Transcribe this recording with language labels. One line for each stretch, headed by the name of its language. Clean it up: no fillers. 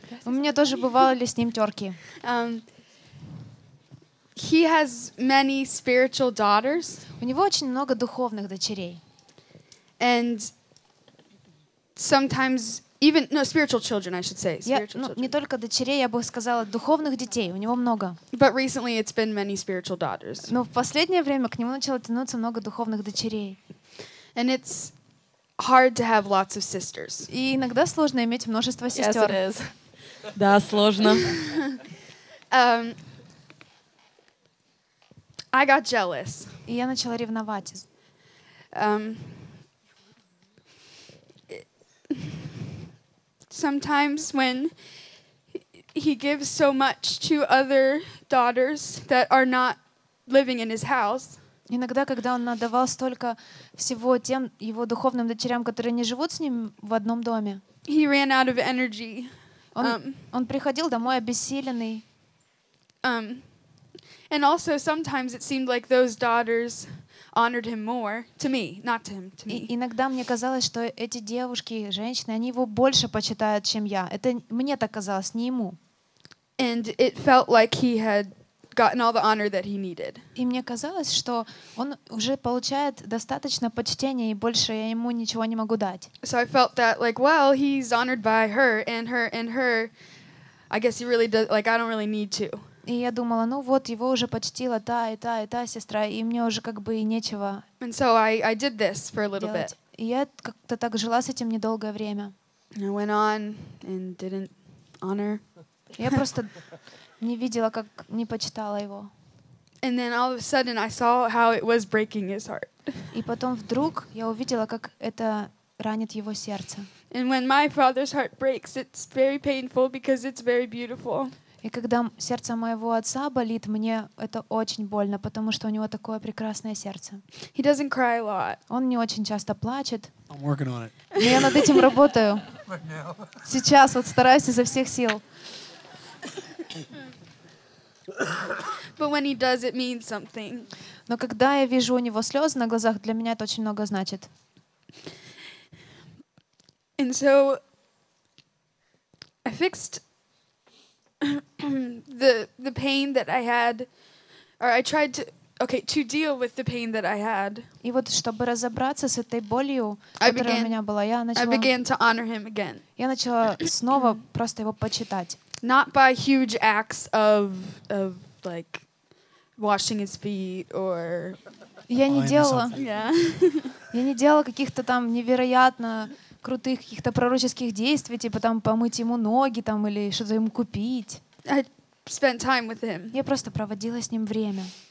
Russian: У меня тоже бывали с ним терки.
English: He has many spiritual daughters,
Russian: У него очень много духовных дочерей.
English: and sometimes spiritual children, I should say. Spiritual children.
Russian: Не только дочерей, я бы сказала, духовных детей. У него много.
English: But recently it's been many spiritual daughters.
Russian: Но в последнее время к нему начало тянуться много духовных дочерей.
English: And it's hard to have lots of sisters.
Russian: И иногда сложно иметь множество сестер. Да, сложно.
English: I got jealous.
Russian: И я начала ревновать.
English: Sometimes when he gives so much to other daughters that are not living in his house,
Russian: Иногда, когда он отдавал столько всего тем его духовным дочерям, которые не живут с ним в одном доме,
English: he ran out of energy.
Russian: он приходил домой обессиленный.
English: And also sometimes it seemed like those daughters honored him more, to me, not to him, to me.
Russian: И иногда мне казалось, что эти девушки, женщины, они его больше почитают, чем я. Это мне так казалось, не ему.
English: And it felt like he had gotten all the honor that he needed.
Russian: И мне казалось, что он уже получает достаточно почтения, и больше я ему ничего не могу дать.
English: So I felt that, like, well, he's honored by her and her and her. I guess he really does, like, I don't really need to.
Russian: И я думала, ну вот, его уже почтила та и та и та сестра, и мне уже как бы и нечего
English: And so I did this for a little
Russian: делать.
English: bit.
Russian: И я как-то так жила с этим недолгое время.
English: And I went on and didn't honor.
Russian: Я просто не видела, как не почитала его.
English: And then all of a sudden I saw how it was breaking his heart.
Russian: И потом вдруг я увидела, как это ранит его сердце.
English: And when my father's heart breaks, it's very painful because it's very beautiful.
Russian: И когда сердце моего отца болит, мне это очень больно, потому что у него такое прекрасное сердце.
English: He doesn't cry a lot.
Russian: Он не очень часто плачет.
English: I'm working on it.
Russian: Но я над этим работаю. Сейчас вот стараюсь изо всех сил.
English: But when he does, it means something.
Russian: Но когда я вижу у него слезы на глазах, для меня это очень много значит.
English: And so I fixed the pain that I had, or I tried to deal with the pain that I had.
Russian: И вот чтобы разобраться с этой болью,
English: I
Russian: которая у меня была, я
English: began to honor him again.
Russian: начала снова просто его почитать.
English: Not by huge acts of like washing his feet or
Russian: Я не делала
English: yeah.
Russian: каких-то там невероятно крутых каких-то пророческих действий, типа там помыть ему ноги там или что-то ему купить.
English: I spent time with him.
Russian: Я просто проводила с ним время.